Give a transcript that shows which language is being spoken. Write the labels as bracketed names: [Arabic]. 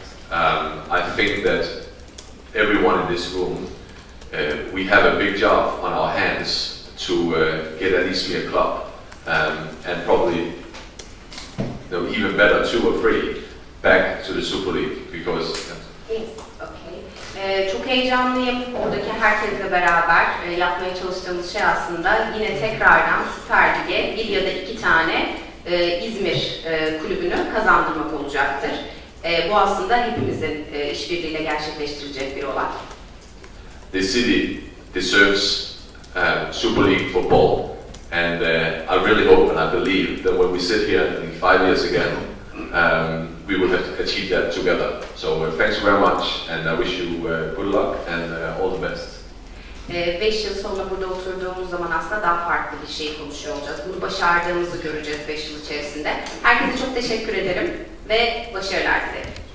[English] I think that everyone in this room, we have a big job on our hands to get an İzmir club, and probably even better 2 or 3 back to the Super League because. Yes, okay. [Turkish] Çok heyecanlıyım. Buradaki herkesle beraber yapmaya çalıştığımız şey aslında yine tekrardan Süper Lig'e 1 ya da 2 tane İzmir kulübünü kazandırmak olacaktır. Bu aslında hepimizin işbirliğiyle gerçekleştirilecek bir olay. [English] The city deserves Super League football, and I really hope and I believe that when we sit here in 5 years again, we will have achieved that together. So thanks very much, and I wish you good luck and all the best. [Turkish] 5 yıl sonra burada oturduğumuz zaman aslında daha farklı bir şey konuşuyor olacağız. Bunu başardığımızı göreceğiz 5 yıl içerisinde. Herkese çok teşekkür ederim ve başarılar dilerim.